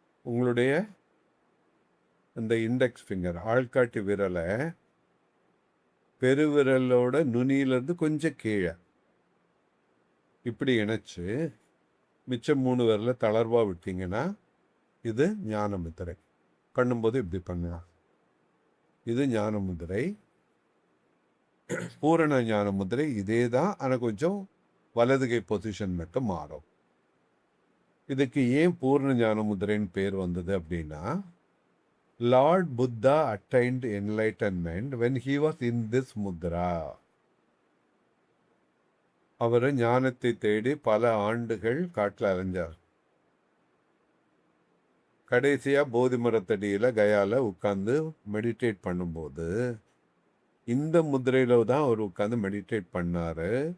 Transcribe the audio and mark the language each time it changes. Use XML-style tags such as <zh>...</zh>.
<ta>உங்களுடைய இந்த index finger, ஆள்காட்டி விரலை பெருவிரலோட நுனியிலேருந்து கொஞ்சம் கீழே இப்படி இணைச்சு மிச்சம் 3 விரலை தளர்வாக விட்டீங்கன்னா இது ஞான முத்திரை. பண்ணும்போது இப்படி பண்ணலாம். இது ஞான முத்திரை. பூரண ஞான முத்திரை இதே தான், ஆனால் கொஞ்சம் வலதுகை பொசிஷன் மட்டும் மாறும். இதுக்கு ஏன் பூர்ண ஞான முத்திரைன்னு பேர் வந்தது அப்படின்னா,</ta> <en>Lord Buddha attained enlightenment when he was in this mudra.</en> <ta>அவர் ஞானத்தை தேடி பல ஆண்டுகள் காட்டில் அலைஞ்சார். கடைசியாக போதி மரத்தடியில் கயால உட்காந்து மெடிடேட் பண்ணும்போது இந்த முத்திரையில் தான் அவர் உட்காந்து மெடிடேட் பண்ணார்.</ta>